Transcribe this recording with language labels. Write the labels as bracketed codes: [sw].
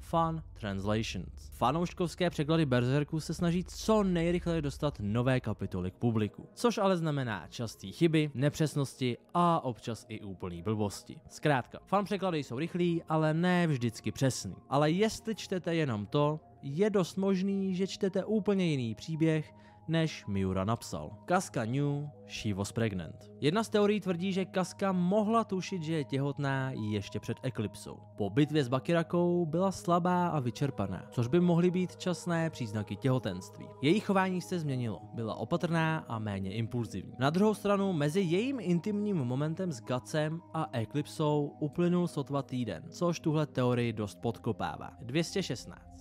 [en] Fun Translations. [cs] Fanouškovské překlady Berserku se snaží co nejrychleji dostat nové kapitoly k publiku, což ale znamená časté chyby, nepřesnosti a občas i úplný blbosti. Zkrátka, fan překlady jsou rychlí, ale ne vždycky přesný. Ale jestli čtete jenom to, je dost možný, že čtete úplně jiný příběh, než Miura napsal. [en] Casca knew she was pregnant. [cs] Jedna z teorií tvrdí, že Casca mohla tušit, že je těhotná ještě před eklipsou. Po bitvě s Bakirakou byla slabá a vyčerpaná, což by mohly být časné příznaky těhotenství. Její chování se změnilo, byla opatrná a méně impulzivní. Na druhou stranu, mezi jejím intimním momentem s Gutsem a eklipsou uplynul sotva týden, což tuhle teorii dost podkopává. 216.